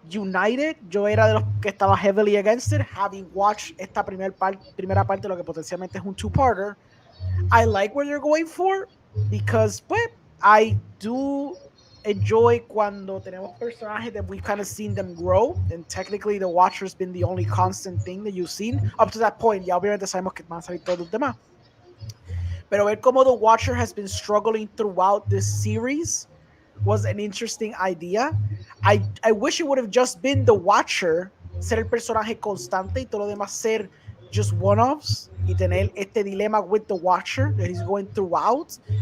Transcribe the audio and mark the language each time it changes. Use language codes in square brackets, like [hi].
[es] United, yo era de los que estaba [en] heavily against it, having watched [es] esta primera parte, lo que potencialmente es un two-parter. [en] I like what they're going for, because, [es] pues, [en] I do enjoy [es] cuando tenemos personajes [en] that we've kind of seen them grow, and technically the Watcher's been the only constant thing that you've seen up to that point. [es] Ya obviamente sabemos que van a salir todos los demás. Pero ver cómo [en] the Watcher has been struggling throughout this series was an interesting idea. I wish it would have just been the Watcher, [es] ser el personaje constante y todo lo demás ser [en] just one-offs, [es] y tener este dilema [en] with the Watcher that he's going throughout.